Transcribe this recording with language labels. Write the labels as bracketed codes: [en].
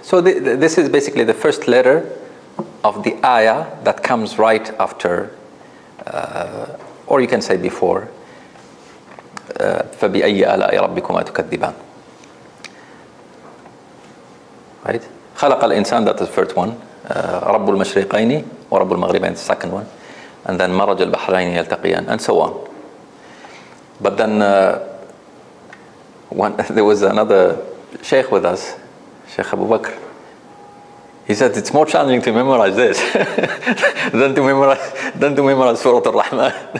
[en] So this is basically the first letter of the ayah that comes right after, or you can say before, [ar] فَبِأَيِّ آلَاءِ رَبِّكُمَا تُكَذِّبَانِ. [en] Right? [ar] خَلَقَ الْإِنسان, [en] that's the first one. [ar] رَبُّ الْمَشْرِقَيْنِ وَرَبُّ الْمَغْرِبَيْنِ, [en] the second one. And then [ar] مَرَجَ الْبَحْرَيْنِ يَلْتَقِيَانِ, [en] and so on. But then there was another Sheikh with us, Sheikh Abu Bakr. He said it's more challenging to memorize this than to memorize Surah Al-Rahman.